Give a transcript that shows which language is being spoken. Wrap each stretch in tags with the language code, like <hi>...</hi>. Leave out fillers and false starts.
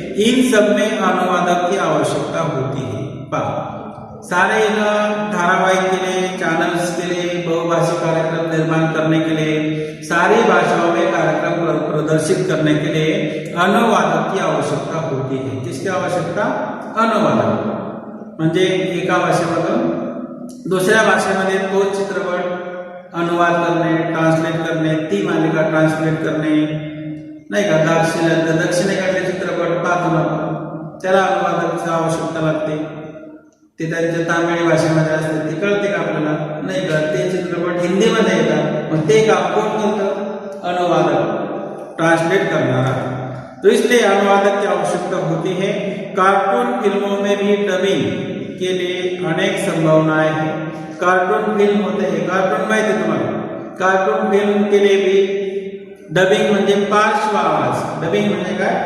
<hi>इन सब में अनुवादक की आवश्यकता होती है। सारे इन धारावाहिक के लिए, चैनल्स के लिए, बहुभाषी कार्यक्रम निर्माण करने के लिए, सारी भाषाओं में कार्यक्रम प्रदर्शित करने के लिए अनुवादक की आवश्यकता होती है। किसकी आवश्यकता? अनुवादक।</hi> <mr>म्हणजे एका भाषेमधून दुसऱ्या भाषेमध्ये तो चित्रपट अनुवाद करणे, ट्रान्सलेट करणे, ती मालिका ट्रान्सलेट करणे, नाही का, दक्षिणेकडले चित्रपट पाहतो ना, त्याला अनुवादकाची आवश्यकता लागते। ते त्यांच्या तामिळी भाषेमध्ये असते, ती कळते का आपल्याला? नाही कळत। ते चित्रपट हिंदीमध्ये येतात, मग ते काम कोण करतं?</mr> <hi>अनुवादक,</hi> <mr>ट्रांसलेट करणारा।</mr> <hi>तो इसलिए अनुवादक की आवश्यकता होती है। कार्टून फिल्मों में भी डबिंग के लिए अनेक संभावनाएं हैं। कार्टून फिल्म होते हैं, कार्टून माहिती है तुम्हाला? कार्टून फिल्म के लिए भी</hi> <mr>डबिंग म्हणजे पार्श्व आवाज। डबिंग म्हणजे काय?</mr>